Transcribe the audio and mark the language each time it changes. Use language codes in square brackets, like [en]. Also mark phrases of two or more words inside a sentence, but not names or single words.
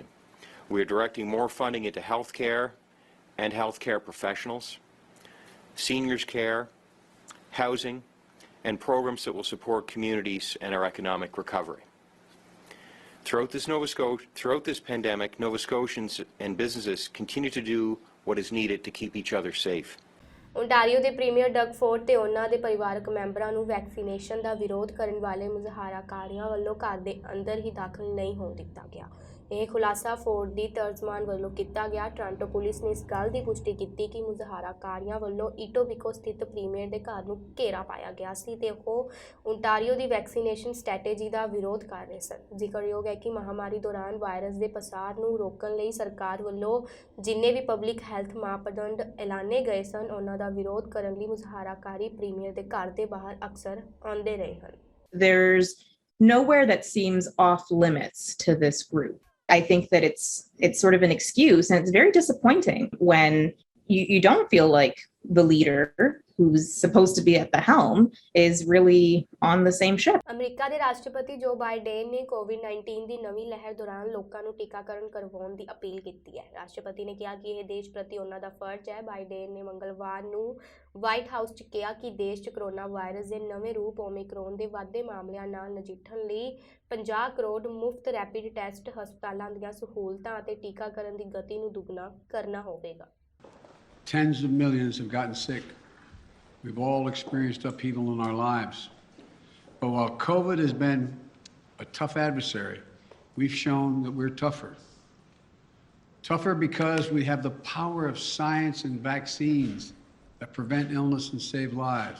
[en] We are directing more funding into healthcare and healthcare professionals, seniors care, housing, and programs that will support communities and our economic recovery. Throughout this pandemic, Nova Scotians and businesses continue to do what is needed to keep each other safe. [pa] ਓਨਟਾਰੀਓ ਦੇ ਪ੍ਰੀਮੀਅਰ ਡਗ ਫੋਰਡ ਤੇ ਉਹਨਾਂ ਦੇ ਪਰਿਵਾਰਕ ਮੈਂਬਰਾਂ ਨੂੰ ਵੈਕਸੀਨੇਸ਼ਨ ਦਾ ਵਿਰੋਧ ਕਰਨ ਵਾਲੇ ਮੁਜ਼ਾਹਰਾਕਾਰੀਆਂ ਵੱਲੋਂ ਘਰ ਦੇ ਅੰਦਰ ਹੀ ਦਾਖਲ ਨਹੀਂ ਹੋਣ ਦਿੱਤਾ ਗਿਆ। ਇਹ ਖੁਲਾਸਾ ਫੋਰਡ ਦੀ ਤਰਜਮਾਨ ਵੱਲੋਂ ਕੀਤਾ ਗਿਆ। ਟੋਰਾਂਟੋ ਪੁਲਿਸ ਨੇ ਇਸ ਗੱਲ ਦੀ ਪੁਸ਼ਟੀ ਕੀਤੀ ਕਿ ਮੁਜ਼ਾਹਰਾਕਾਰੀਆਂ ਵੱਲੋਂ ਈਟੋਬਿਕੋ ਸਥਿਤ ਪ੍ਰੀਮੀਅਰ ਦੇ ਘਰ ਨੂੰ ਘੇਰਾ ਪਾਇਆ ਗਿਆ ਸੀ ਤੇ ਉਹ ਓਨਟਾਰੀਓ ਦੀ [en] vaccination strategy [pa] ਦਾ ਵਿਰੋਧ ਕਰ ਰਹੇ ਸਨ। ਜ਼ਿਕਰਯੋਗ ਹੈ ਕਿ ਮਹਾਮਾਰੀ ਦੌਰਾਨ ਵਾਇਰਸ ਦੇ ਪਸਾਰ ਨੂੰ ਰੋਕਣ ਲਈ ਸਰਕਾਰ ਵੱਲੋਂ ਜਿੰਨੇ ਵੀ [en] public health [pa] ਮਾਪਦੰਡ ਐਲਾਨੇ ਗਏ ਸਨ, ਉਹਨਾਂ ਦਾ ਵਿਰੋਧ ਕਰਨ ਲਈ ਮੁਜ਼ਾਹਰਾਕਾਰੀ ਪ੍ਰੀਮੀਅਰ ਦੇ ਘਰ ਦੇ ਬਾਹਰ ਅਕਸਰ ਆਉਂਦੇ ਰਹੇ ਹਨ। [en] There's nowhere that seems off limits to this group. I think that it's sort of an excuse, and it's very disappointing when you don't feel like the leader who's supposed to be at the helm is really on the same ship. [pa] ਅਮਰੀਕਾ ਦੇ ਰਾਸ਼ਟਰਪਤੀ ਜੋ ਬਾਈਡਨ ਨੇ ਕੋਵਿਡ-19 ਦੀ ਨਵੀਂ ਲਹਿਰ ਦੌਰਾਨ ਲੋਕਾਂ ਨੂੰ ਟੀਕਾਕਰਨ ਕਰਵਾਉਣ ਦੀ ਅਪੀਲ ਕੀਤੀ ਹੈ। ਰਾਸ਼ਟਰਪਤੀ ਨੇ ਕਿਹਾ ਕਿ ਇਹ ਦੇਸ਼ ਪ੍ਰਤੀ ਉਹਨਾਂ ਦਾ ਫਰਜ਼ ਹੈ। ਬਾਈਡਨ ਨੇ ਮੰਗਲਵਾਰ ਨੂੰ ਵਾਈਟ ਹਾਊਸ 'ਚ ਕਿਹਾ ਕਿ ਦੇਸ਼ 'ਚ [en] corona virus [pa] ਦੇ ਨਵੇਂ ਰੂਪ ਓਮਿਕਰੋਨ ਦੇ ਵੱਧਦੇ ਮਾਮਲਿਆਂ ਨਾਲ ਨਜਿੱਠਣ ਲਈ 50 ਕਰੋੜ ਮੁਫਤ [en] rapid test, [pa] ਹਸਪਤਾਲਾਂ ਦੀਆਂ ਸਹੂਲਤਾਂ ਅਤੇ ਟੀਕਾਕਰਨ ਦੀ ਗਤੀ ਨੂੰ ਦੁੱਗਣਾ ਕਰਨਾ ਹੋਵੇਗਾ। [en] Tens of millions have gotten sick. We've all experienced upheaval in our lives. But while COVID has been a tough adversary, we've shown that we're tougher. Tougher because we have the power of science and vaccines that prevent illness and save lives.